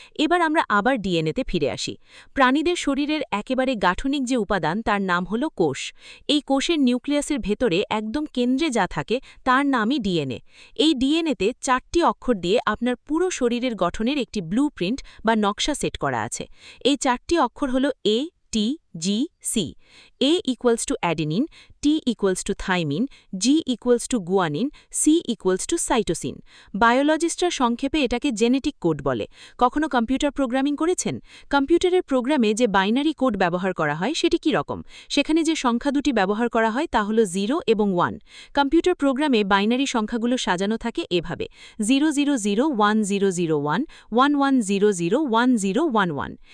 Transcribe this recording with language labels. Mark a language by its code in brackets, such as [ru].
[bn] এবার আমরা আবার ডিএনএতে ফিরে আসি। প্রাণীদের শরীরের একেবারে গাঠনিক যে উপাদান, তার নাম হলো কোষ। এই কোষের নিউক্লিয়াসের ভেতরে একদম কেন্দ্রে যা থাকে তার নামই ডিএনএ। এই ডিএনএতে 4টি অক্ষর দিয়ে আপনার পুরো শরীরের গঠনের একটি ব্লুপ্রিন্ট বা নকশা সেট করা আছে। এই 4টি অক্ষর হলো এ, টি, জি, C. [en] A equals to adenine, T equals to thymine, G equals to guanine, C equals to cytosine. [bn] বায়োলজিস্টরা সংক্ষেপে এটাকে জেনেটিক কোড বলে। কখনো কম্পিউটার প্রোগ্রামিং করেছেন? কম্পিউটারের প্রোগ্রামে যে বাইনারি কোড ব্যবহার করা হয় সেটি কি রকম? সেখানে যে সংখ্যা দুটি ব্যবহার করা হয় তা হলো 0 এবং 1। কম্পিউটার প্রোগ্রামে বাইনারি সংখ্যাগুলো সাজানো থাকে এভাবে: 0001001, 11001011।